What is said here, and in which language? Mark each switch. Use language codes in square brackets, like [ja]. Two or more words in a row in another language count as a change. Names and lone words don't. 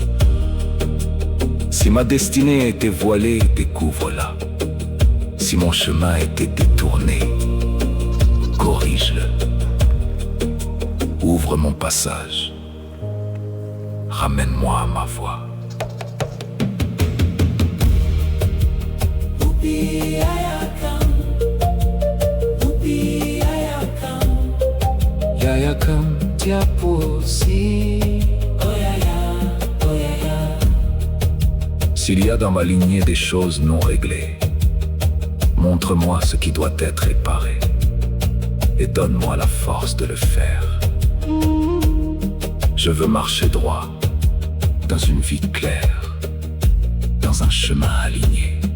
[fr] Si ma destinée était voilée, découvre-la. Si mon chemin était détourné, corrige-le. Ouvre mon passage. Ramène-moi à ma voie. Yayakam tiaposi, oyaya, oyaya. S'il y a dans ma lignée des choses non réglées, montre-moi ce qui doit être réparé et donne-moi la force de le faire. Je veux marcher droit dans une vie claire, dans un chemin aligné.